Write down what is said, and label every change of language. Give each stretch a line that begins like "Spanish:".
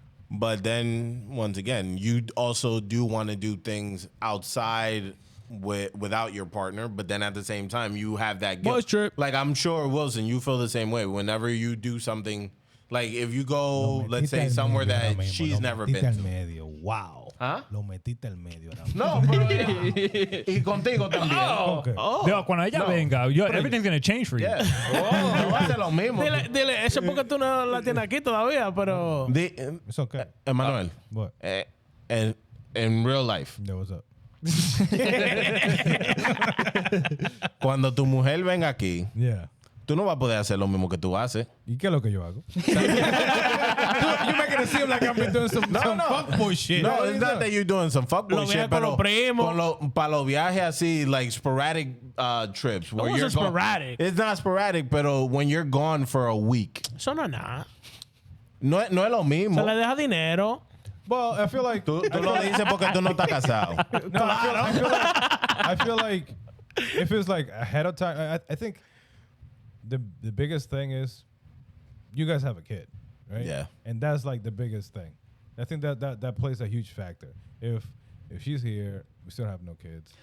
English: But then, once again, you also do want to do things outside without your partner. But then at the same time, you have that guilt. Boys trip. Like, I'm sure, Wilson, you feel the same way. Whenever you do something, like if you go, let's say, somewhere that she's never been to.
Spanish: Medio. Wow. Huh? Lo metiste al medio. No, pero y contigo también.
English: Okay. Yo,
Spanish: cuando ella venga,
English: everything's going to change for you.
Spanish: Yeah. No va a ser lo mismo. Dile, eso es porque tú no la tienes aquí todavía, pero...
English: It's okay. Emmanuel, What? And in real life, Yo, what's up?
Spanish: cuando tu mujer venga aquí,
English: Yeah.
Spanish: tú no vas a poder hacer lo mismo que tú haces. ¿Y qué es lo que yo hago?
English: You making it seem like I've been doing some fuckboy shit. No, it's not that you're doing some fuckboy
Spanish: Lo
English: shit,
Spanish: viajes con pero los primos. para los viajes así,
English: like sporadic trips. Where It you're wasn't gone- sporadic. It's not sporadic, pero when you're gone for a week.
Spanish: Eso no es nada. No es lo mismo. Se le deja dinero.
English: Well, I feel like...
Spanish: Tú lo dices porque tú no estás casado.
English: No, I feel like if it's like ahead of time, I think the biggest thing is you guys have a kid, right? Yeah. And that's like the biggest thing. I think that plays a huge factor. If she's here, we still have no kids.